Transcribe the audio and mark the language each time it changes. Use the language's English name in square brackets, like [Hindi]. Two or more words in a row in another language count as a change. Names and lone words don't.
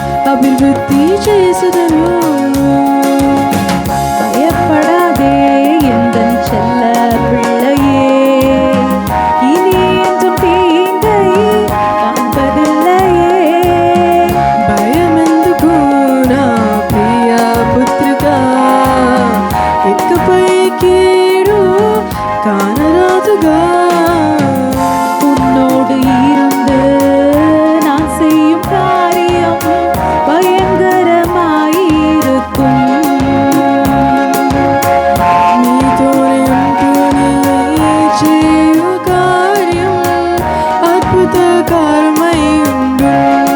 [Telugu] అభివృద్ధి చేసెదను. [Tamil] பயப்படாதே எந்தன் செல்ல பிள்ளையே, இனி என்றும் தீங்கை காண்பதில்லையே. [Telugu] భయమెందుకు నా ప్రియ పుత్రికా, ఇకపై కీడు காணராதுகா. [Tamil] உன்னோடு இருந்து நான் செய்யும் காரியம் பயங்கரமாயிருக்கும். நீதோடு நீ செய்யும் காரியம் அற்புதகரமாயிருக்கும்.